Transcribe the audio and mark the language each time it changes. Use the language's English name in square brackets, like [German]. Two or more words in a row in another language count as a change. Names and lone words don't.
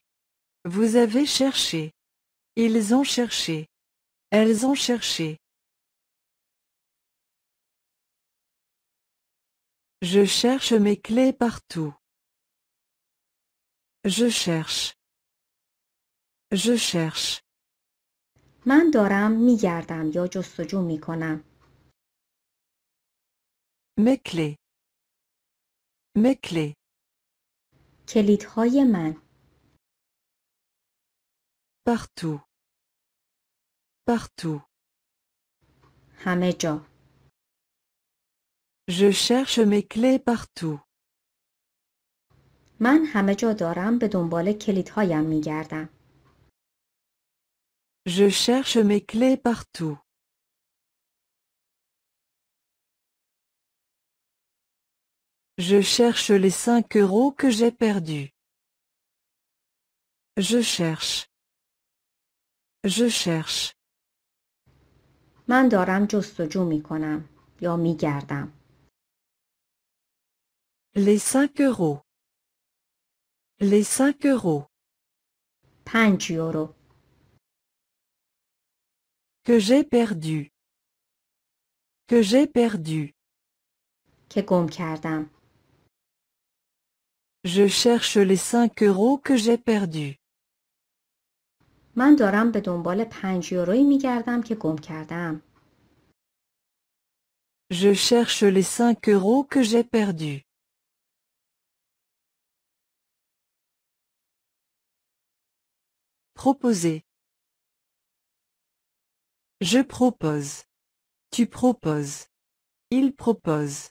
[French] Vous avez cherché. Ils ont cherché. Elles ont cherché. Je cherche mes clés partout. Je cherche. Je cherche. [Persian] من دارم میگردم یا جستجو میکنم. [French] Mes clés. Mes clés. [Persian] کلیدهای من. [French] Partout. Partout. [Persian] همه جا. [French] Je cherche mes clés partout. [Persian] من همه جا دارم به دنبال کلیدهایم میگردم. [French] Je cherche mes clés partout. Je cherche les 5 € que j'ai perdus. Je cherche. Je cherche. [Persian] من دارم جستجو میکنم یا میگردم. [French] Les 5 €. Les 5 €. [Persian] 5 یورو. [French] Que j'ai perdu. Que j'ai perdu. [Persian] که گم کردم. [French] Je cherche les 5 € que j'ai perdus. [Persian] من دارم به دنبال 5 یورویی میگردم که گم کردم. [French] Je cherche les 5 euros que j'ai perdus. Proposer. Je propose. Tu proposes. Il propose.